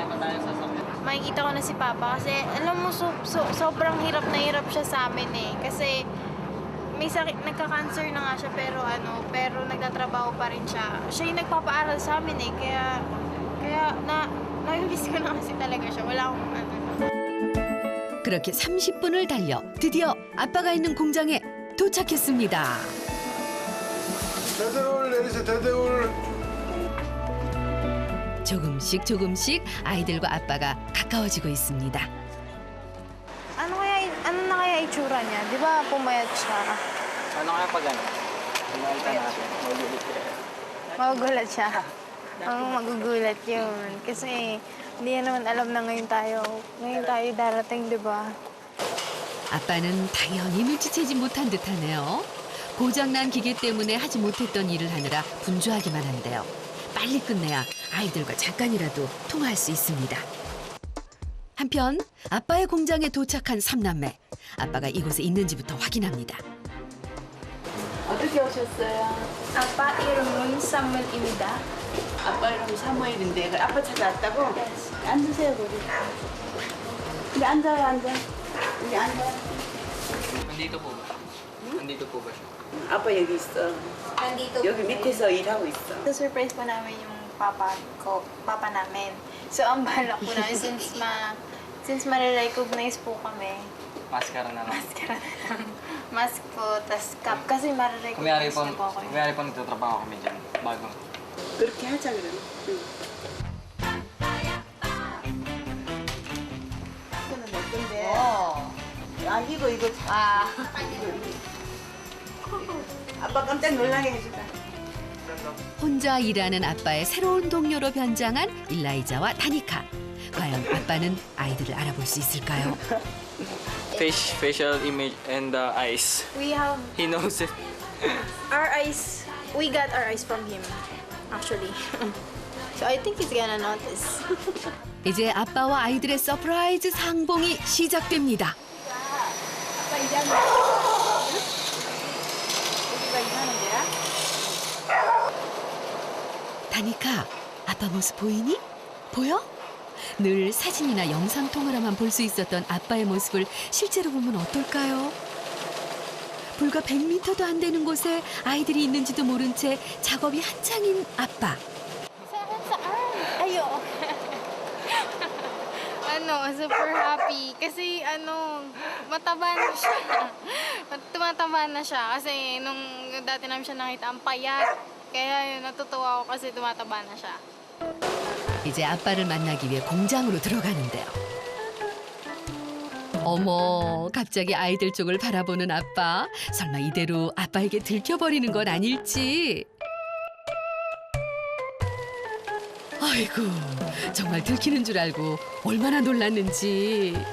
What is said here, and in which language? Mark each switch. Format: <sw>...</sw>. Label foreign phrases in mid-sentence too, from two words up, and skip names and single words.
<tl>Makikita ko na si Papa kasi alam mo, sobrang hirap na hirap siya sa amin eh. Kasi may sakit, nagka-cancer na nga siya pero nagtatrabaho pa rin siya. Siya yung nagpapaaral sa amin eh. Kaya na-miss ko na kasi talaga siya. Wala akong</tl> <ko>그렇게 30분을 달려 드디어 아빠가 있는 공장에 도착했습니다. 대대울 내리세요. 대대울. 조금씩 아이들과 아빠가 가까워지고 있습니다.</ko> <tl>Ano na kaya itsura niya? Di ba pumayat siya? Ano kaya pag ano? Pinakita natin. Magugulat siya. magugulat yun. Kasi hindi naman alam na ngayon tayo darating, di ba?</tl> <ko>아빠는 당연히 눈치채지 못한 듯하네요. 고장난 기계 때문에 하지 못했던 일을 하느라 분주하기만 한데요. 빨리 끝내야 아이들과 잠깐이라도 통화할 수 있습니다. 한편 아빠의 공장에 도착한 삼남매. 아빠가 이곳에 있는지부터 확인합니다. 어떻게 오셨어요? 아빠 이름은 사무엘입니다. 아빠 이름 사무엘인데 아빠 찾아왔다고? 앉으세요 거기. 근데 앉아요 앉아. 여기 앉아.</ko> <tl>Nandito po ba? Nandito po ba siya?</tl> <ko>아빠 여기 있어.</ko> <tl>Nandito</tl> <ko>여기 밑에서 일하고 있어.</ko> <tl>surprise po namin yung papa namin. So, ang balak po namin, since marirecognize po kami, Maskara na lang. maskara na lang. Mask po, tas cap. Kasi marirecognize na po ako. Kumiyari po nagtatrabaho kami dyan. Bagong.</tl> <ko>그렇게 하자 그러면. 응. 이거는 내 건데. 아 이거 아. 아빠 깜짝 놀라게 해주다. 혼자 일하는 아빠의 새로운 동료로 변장한 일라이자와 다니카. 과연 아빠는 아이들을 알아볼 수 있을까요?</ko> <en>Facial image and eyes. We have He knows it. our eyes, we got our eyes from him, actually. So, I think he's gonna notice.</en> <ko>이제 아빠와 아이들의 서프라이즈 상봉이 시작됩니다. 아빠 이제는 여기가 이상한데요? 다니카, 아빠 모습 보이니? 보여? 늘 사진이나 영상 통화로만 볼 수 있었던 아빠의 모습을 실제로 보면 어떨까요? 불과 100m도 안 되는 곳에 아이들이 있는지도 모른 채 작업이 한창인 아빠.</ko> <tl>Saan? Ayo.</tl> <en>Super happy.</en> <tl>Kasi mataba na siya. Tumataba na siya. Kasi nung dati namin siya nakita, ang payat. Kaya yun, natutuwa ako kasi tumataba na siya.</tl> <ko>이제 아빠를 만나기 위해 공장으로 들어가는데요. 어머, 갑자기 아이들 쪽을 바라보는 아빠. 설마 이대로 아빠에게 들켜버리는 건 아닐지. 아이고, 정말 들키는 줄 알고 얼마나 놀랐는지.</ko>